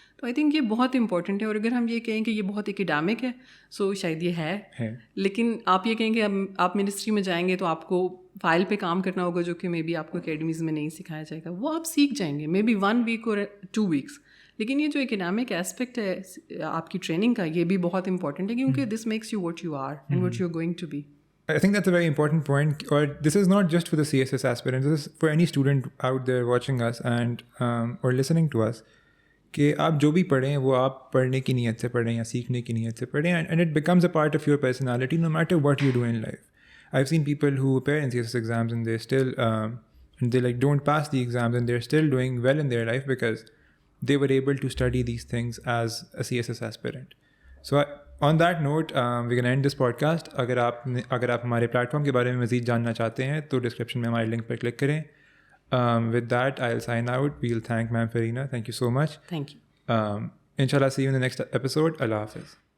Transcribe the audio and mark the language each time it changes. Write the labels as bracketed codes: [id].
[ur] تو I think یہ بہت امپورٹنٹ ہے. اور اگر ہم یہ کہیں کہ یہ بہت اکیڈیمک ہے سو شاید یہ ہے, لیکن آپ یہ کہیں کہ آپ منسٹری میں جائیں گے تو آپ کو فائل پہ کام کرنا ہوگا جو کہ مے بی آپ کو اکیڈمیز میں نہیں سکھایا جائے گا. وہ آپ سیکھ جائیں گے مے بی 1 week اور 2 weeks. لیکن یہ جو اکنامک ایسپیکٹ ہے آپ کی ٹریننگ کا یہ بھی بہت امپورٹنٹ ہے کیونکہ [en] This makes you what you are and what you are going to be. I think that's a very important point. Or this is not just for the CSS aspirants. This is for any student out there watching us and or listening to us. [ur] کہ آپ جو بھی پڑھیں وہ آپ پڑھنے کی نیت سے پڑھیں یا سیکھنے کی نیت سے پڑھیں, [en] and it becomes a part of your personality no matter what you do in life. I've seen people who appear in CSS exams and they still they like don't pass the exams and they're still doing well in their life because they were able to study these things as a CSS aspirant. So on that note, we're going to end this podcast. [ur] اگر آپ ہمارے plate form کے بارے میں مزید جاننا چاہتے ہیں تو ڈسکرپشن میں ہمارے لنک پر کلک کریں. [en] With that, I'll sign out. We'll thank Ma'am Farina. Thank you so much. Thank you. Inshallah, see you in the next episode. Allah Hafiz.